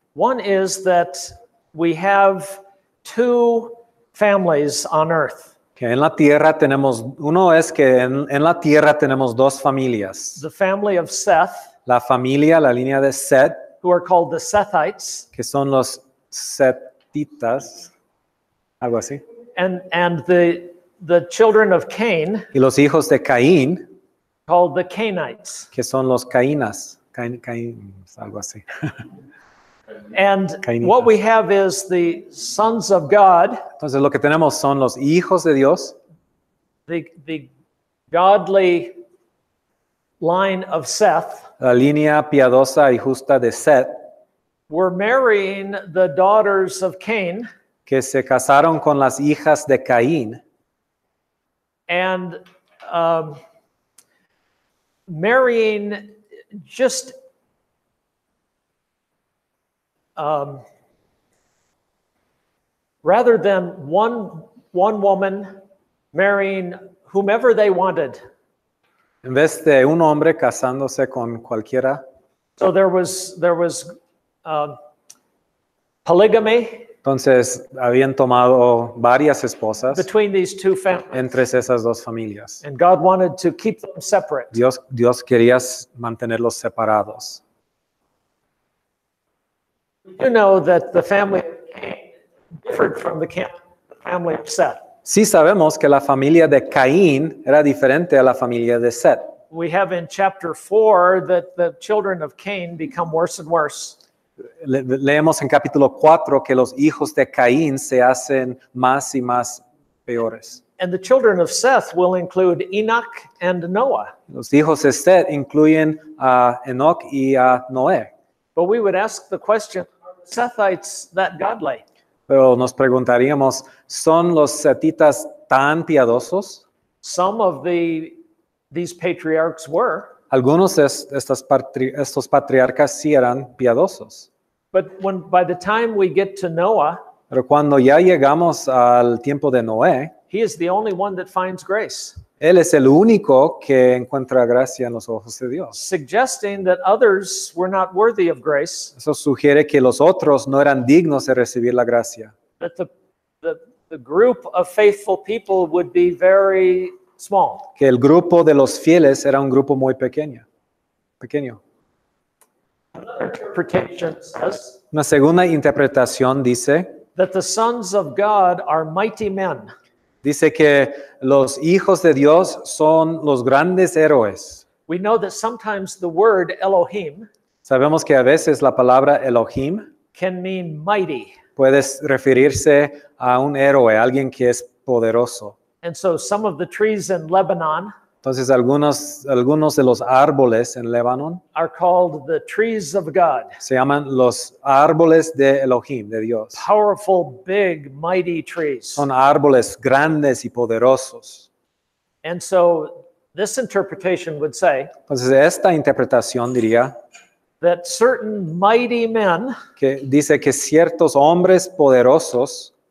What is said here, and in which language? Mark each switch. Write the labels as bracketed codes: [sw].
[en] One is that we have two families on earth. [es] Que en la tierra uno es que en la tierra tenemos dos familias. [en] The family of Seth, [es] La línea de Set, [en] who are called the Sethites, [es] que son los setitas, algo así. [en] and the children of Cain, [es] Y los hijos de Caín, [en] called the Cainites. [es] que son los Caínas, algo así. [en] And [es] Cainitas. [en] what we have is the sons of God, [es] Entonces lo que tenemos son los hijos de Dios, [en] the godly line of Seth, [es] la línea piadosa y justa de Set, [en] were marrying the daughters of Cain, [es] que se casaron con las hijas de Caín [en] and marrying just rather than one woman marrying whomever they wanted. [es] en vez de un hombre casándose con cualquiera. [en] So there was polygamy [es] Entonces habían tomado varias esposas [en] between these two families, [es] entre esas dos familias. [en] and God wanted to keep them separate. [es] Dios quería mantenerlos separados. [en] You know that the family of Cain differed from the family of Seth. [es] Sí sabemos que la familia de Caín era diferente a la familia de Set. [en] We have in chapter 4 that the children of Cain become worse and worse. [es] leemos en capítulo 4 que los hijos de Caín se hacen más y más peores. [en] And the children of Seth will include Enoch and Noah. [es] Los hijos de Seth incluyen a Enoch y a Noé. [en] But we would ask the question, are the Sethites that godly? [es] Pero nos preguntaríamos, ¿son los setitas tan piadosos? [en] Some of these patriarchs were. [es] Algunos de estos patriarcas sí eran piadosos. [en] But by the time we get to Noah, [es] Pero cuando ya llegamos al tiempo de Noé, [en] he is the only one that finds grace, [es] él es el único que encuentra gracia en los ojos de Dios. [en] suggesting that others were not worthy of grace, [es] Eso sugiere que los otros no eran dignos de recibir la gracia. [en] that the group of faithful people would be very small. [es] Que el grupo de los fieles era un grupo muy pequeño. [en] Interpretation says [es] Una segunda interpretación dice [en] that the sons of God are mighty men. [es] Dice que los hijos de Dios son los grandes héroes. [en] We know that sometimes the word Elohim [es] Sabemos que a veces la palabra Elohim [en] can mean mighty. [es] puede referirse a un héroe, alguien que es poderoso. [en] And so some of the trees in Lebanon [es] Entonces algunos de los árboles en Líbano [en] are called the trees of God. [es] se llaman los árboles de Elohim, de Dios. [en] Powerful, big, mighty trees. [es] Son árboles grandes y poderosos. [en] And so this interpretation would say [es] Entonces esta interpretación diría [en] that certain mighty men, [es] que dice que ciertos hombres poderosos